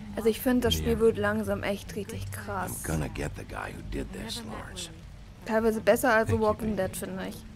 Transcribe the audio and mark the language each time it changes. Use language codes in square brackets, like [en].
[de] Also ich finde, das Spiel wird langsam echt richtig krass. [en] I'm gonna get the guy who did this, Lawrence. [de] Teilweise besser als The Walking Dead, finde ich.